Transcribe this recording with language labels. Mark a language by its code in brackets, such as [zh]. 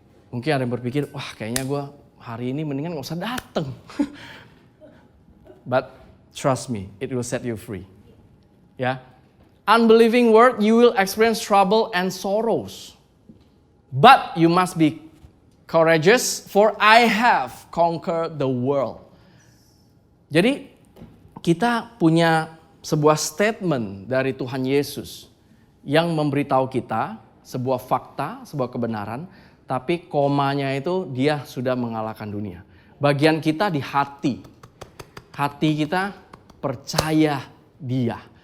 [id] Mungkin ada yang berpikir, wah kayaknya gue hari ini mendingan gak usah dateng. [en] But trust me, it will set you free. Ya, unbelieving world, you will experience trouble and sorrows. But you must be courageous, for I have conquered the world. [id] Jadi kita punya sebuah statement dari Tuhan Yesus yang memberitahu kita sebuah fakta, sebuah kebenaran, tapi komanya itu dia sudah mengalahkan dunia. Bagian kita di hati. Hati kita percaya dia.